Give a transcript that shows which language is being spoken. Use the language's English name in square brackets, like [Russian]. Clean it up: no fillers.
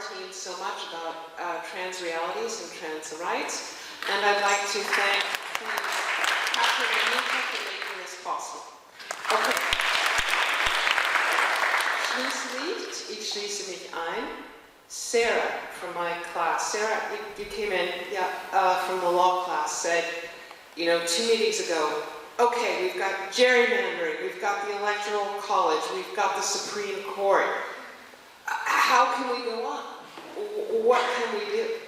[English] So much about trans realities and trans rights, and I'd like to thank Catherine and Nika for making this possible. Okay. [German] Schlusslicht, ich schließe mich ein. [English] Sarah from my class, Sarah, you came in, from the law class, said, you know, 2 meetings ago, okay, we've got gerrymandering, we've got the Electoral College, we've got the Supreme Court. How can we go on? What can we do?